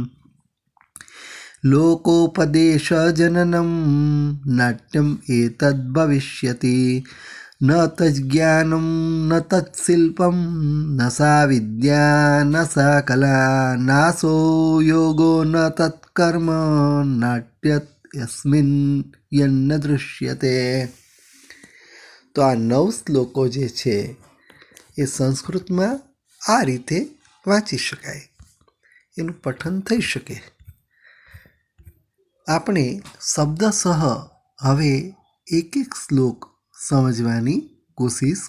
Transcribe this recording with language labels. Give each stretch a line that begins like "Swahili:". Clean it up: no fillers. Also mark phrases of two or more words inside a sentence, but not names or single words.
Sanskrit: लोकोपदेशजननं नाट्यम् एतद् भविष्यति न तज्ज्ञानं न तत्शिल्पं न सा विद्या न सा कला नासो योगो न तत्कर्म नाट्यत् यस्मिन् यन्न दृश्यते।
Gujarati: તો આ 9 શ્લોકો જે છે એ સંસ્કૃતમાં આ રીતે વાંચી શકાય, એનું પઠન થઈ શકે. આપણે શબ્દસહ હવે એક એક શ્લોક સમજવાની કોશિશ.